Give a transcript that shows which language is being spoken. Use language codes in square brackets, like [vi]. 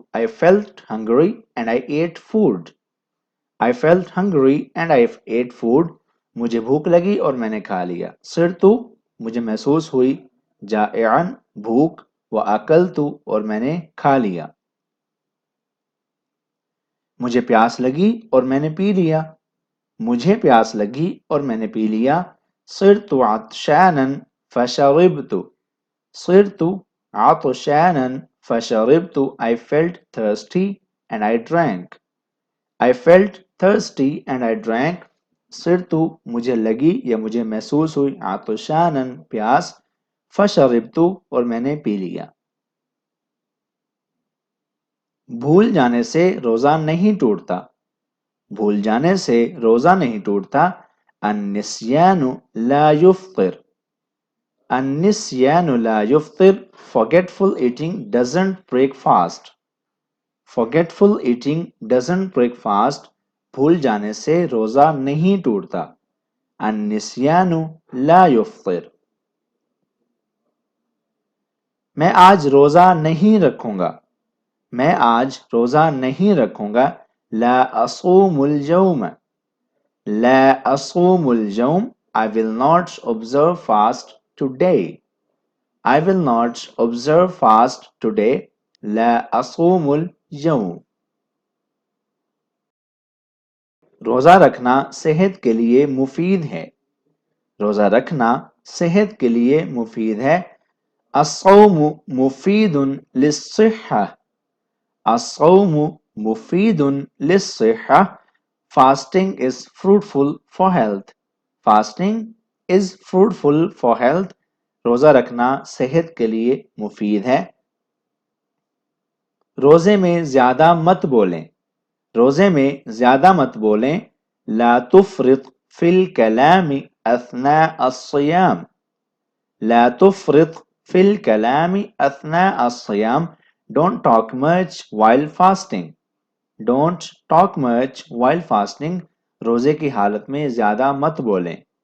[en] I felt hungry and I ate food. I felt hungry and I ate food. [ur] مجھے بھوک لگی اور میں نے کھا لیا. صرت مجھے محسوس ہوئی. جائعا بھوک. واکلت اور میں نے کھا لیا. مجھے پیاس لگی اور میں نے پی لیا. مجھے پیاس لگی اور میں نے پی لیا. [ar] صرت عطشانا فشربت. صرت عطشانا فشربت. [en] I felt thirsty and I drank. I felt thirsty and I drank. [ur] صرت مجھے لگی یا مجھے محسوس ہوئی. عطشانا پیاس. فشربت اور میں نے پی لیا. بھول جانے سے روزہ نہیں ٹوٹتا. بھول جانے سے روزہ نہیں ٹوٹتا. [ar] النسیان لا یفطر. النسیان لا یفطر. [en] Forgetful eating doesn't break fast. Forgetful eating doesn't break fast. [ur] بھول جانے سے روزہ نہیں ٹوٹتا. [ar] النسیان لا یفطر. [ur] میں آج روزہ نہیں رکھوں گا. میں آج روزہ نہیں رکھوں گا. [ar] لا اصوم اليوم. لا اصوم اليوم. [en] I will not observe fast today. I will not observe fast today. [ar] لا اصوم اليوم. [ur] روزہ رکھنا صحت کے لیے مفید ہے. روزہ رکھنا صحت کے لیے مفید ہے. [ar] الصوم مفید للصحة. الصوم مفید للصحة. [en] Fasting is fruitful for health. Fasting is fruitful for health. [ur] روزہ رکھنا صحت کے لیے مفید ہے. روزے میں زیادہ مت بولیں. روزے میں زیادہ مت بولیں. [ar] لا تفرط فی الکلام اثناء الصیام. لا تفرط فی الکلام اثناء الصیام. [en] Don't talk much while fasting. Don't talk much while fasting. [ur] روزے کی حالت میں زیادہ مت بولیں.